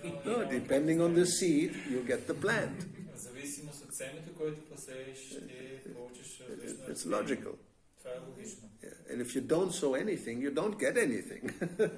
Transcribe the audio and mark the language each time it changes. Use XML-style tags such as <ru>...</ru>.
<en>No, depending on the seed, you get the plant.</en> <bg>В зависимост от семето, което посееш, ще получиш различно.</bg> <en>It's logical.</en> <bg>Това е логично.</bg> <en>Yeah. And if you don't sow anything, you don't get anything.</en>